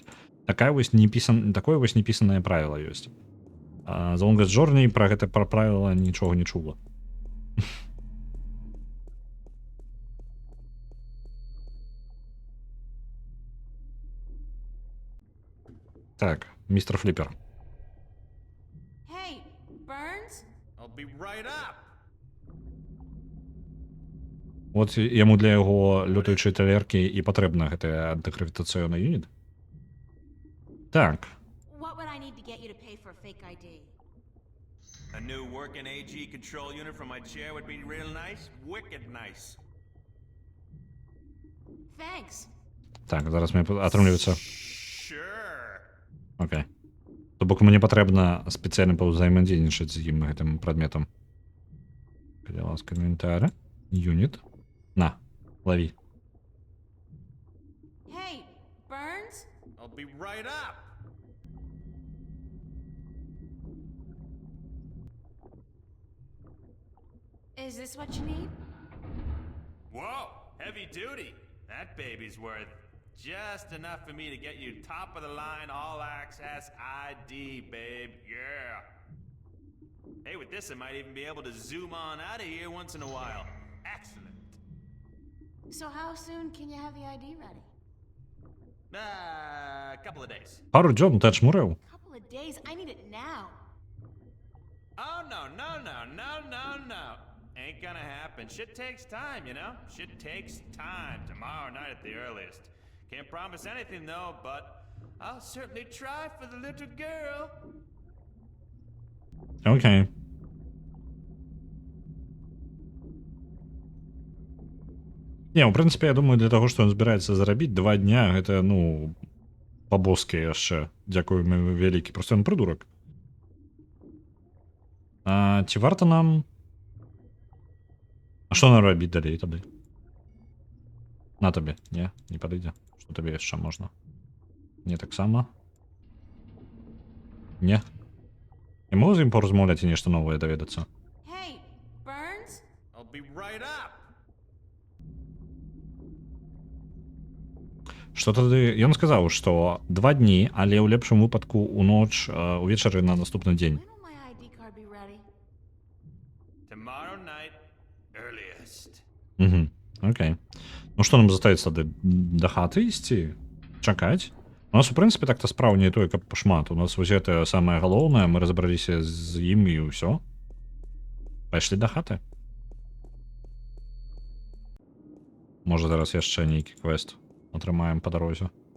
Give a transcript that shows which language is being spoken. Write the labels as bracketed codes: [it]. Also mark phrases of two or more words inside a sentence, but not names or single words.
[be] Такое вось непісанае правіла ёсць. The Longest Journey пра гэта правіла нічога не чула. Так, містер Фліпер. [en] Hey, Burns? I'll be right up. [be] От яму для яго лётаючай талеркі і патрэбна гэты антыгравітацыйны юніт. Так. [en] What would I need to get you to pay for a fake ID? A new working AG control unit from my chair would be real nice. Wicked nice. Thanks. [be] Так, зараз мне атрымліваецца. [en] Sure. [be] Окей. То бок мне патрэбна спецыяльна паўзаемадзейнічаць з ім гэтым прадметам. Калі ласка, інвентар. Юніт. На, лови. [en] Hey, Burns? I'll be right up. Is this what you need? Whoa, heavy duty. That baby's worth just enough for me to get you top of the line all access ID, babe. Yeah. Hey, with this, I might even be able to zoom on out of here once in a while. Excellent. So how soon can you have the ID ready? A couple of days. [be] Пару дзён ты ачмурыў. [en] Couple of days? I need it now. Oh, no. Ain't gonna happen. Shit takes time, you know? Shit takes time. Tomorrow night at the earliest. Can't promise anything, though, but I'll certainly try for the little girl. [be] Окей. Не, ў прынцыпе, я думаю, для таго, што ён збіраецца зарабіць 2 дня, гэта, ну, па-боскі яшчэ. Дзякую вялікі. Проста ён прыдурак. Ці варта нам... А што нам рабіць далей тады? На табе, не падыдзе. Што табе яшчэ можна? Не таксама? Не. Я могу з ім паразмаўляць і нешта новае даведацца? [en] Hey, Burns? I'll be right up. [be] Што тады ён сказаў, што 2 дні, але ў лепшым выпадку ў ноч увечары на наступны дзень. [en] When will my ID card be ready? Tomorrow night, earliest. [be] Окей. Ну што нам застаецца тады да хаты ісці? Чакаць? У нас у прынцыпе так-то справа не той, каб шмат. У нас вось гэтае самае галоўнае, мы разабраліся з ім і ўсё. Пайшлі да хаты. Можа зараз яшчэ нейкі квест атрымаем па дарозе.